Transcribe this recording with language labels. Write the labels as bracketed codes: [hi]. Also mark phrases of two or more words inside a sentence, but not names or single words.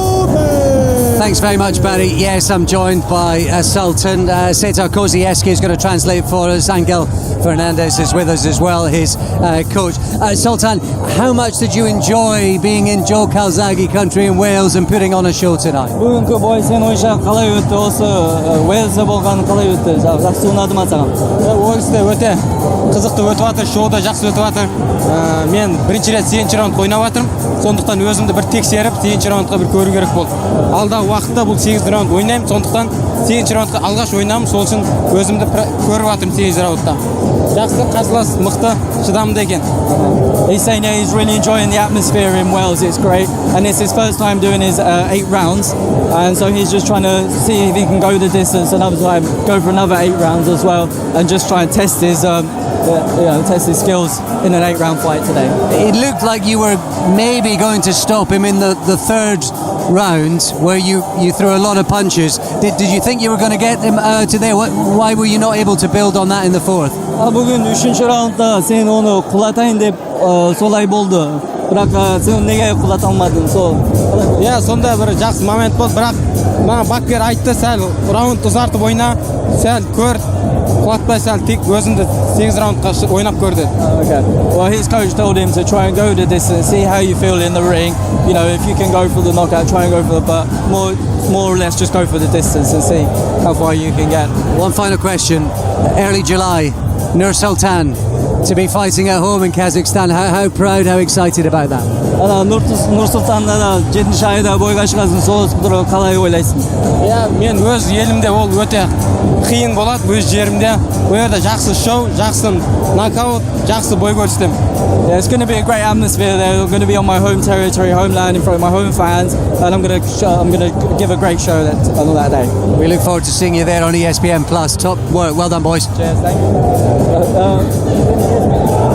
[en] Thanks very much, Barry. Yes, I'm joined by Sultan. Setar Kozieski is going to translate for us. Angel Fernandez is with us as well, his coach. Sultan, how much did you enjoy being in Joe Calzaghe country in Wales and putting on a show tonight? [kk] Бүгінгі бой сен ойша қалай өтті, осы Уэльсде болған қалай өтті? Жақсы ұнады ма саған? Уэльсде өте қызықты өтіп жатыр, шоу да жақсы өтіп жатыр. Мен бірінші рет 8-ші раунд ойнап жатырмын. Сондықтан өзімді бір тексеріп, 8-ші раундқа бір көру керек болды. Алдағы уақытта бұл 8 раунд ойнаймын, сондықтан 8-ші раундқа алғаш ойнамын, сол үшін өзімді көріп жатырмын 8-ші раундта. Жақсы, қарсылас мықты, шыдамды екен. [en] He's saying he's really enjoying the atmosphere in Wales. It's great, and it's his first time doing his 8 rounds, and so he's just trying to see if he can go the distance another time, go for another 8 rounds as well, and just try and test his skills in an 8-round fight today. It looked like you were maybe going to stop him in the third round, where you threw a lot of punches. Did you think you were going to get him today? Why were you not able to build on that in the fourth? [kk] Бүгін 3-ші раундта сен оны құлатайын деп солай болды. Бірақ сен неге құлата алмадың? Иә, сонда бір жақсы момент болды, бірақ маған бапкер айтты, сәл раунд ұзартып ойна, сәл көр, құлатпай сәл тек өзіңді 8 раундқа ойнап көр деді. [en] Okay. Well, his coach told him to try and go the distance, see how you feel in the ring. You know, if you can go for the knockout, try and go for the butt. More or less just go for the distance and see how far you can get. One final question. Early July, Nur Sultan to be fighting at home in Kazakhstan. How proud, how excited about that? [kk] Nur Sultan'da 7-ші айда бойға шығасың, сол туралы қалай ойлайсың? Иә, мен өз елімде ол өте қиын болады, өз жерімде. Бұл жерде жақсы шоу, жақсы нокаут, жақсы бой көрсетемін. [en] Yeah, it's going to be a great atmosphere there. I'm going to be on my home territory, homeland, in front of my home fans, and I'm going to give a great show on that day. We look forward to seeing you there on ESPN Plus. Top work, well done, boys. Cheers, thank you.